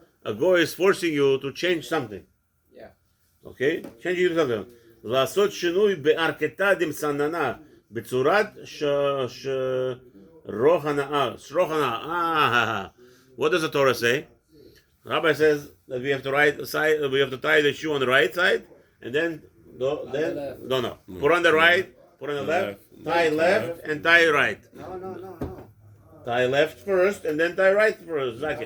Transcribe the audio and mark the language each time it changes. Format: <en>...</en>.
<en>A goy is forcing you to change something. Yeah. Okay? Change you to something.</en> <he>לעשות שינוי בארקתה דמסננה בצורת שרוך הנאה.</he> <en>שרוך הנאה. What does the Torah say? Rabbi says that we have to tie the shoe on the right side and then no. Put on the right, put on the left, tie left and tie right. No. Tie left first and then tie right first.</en>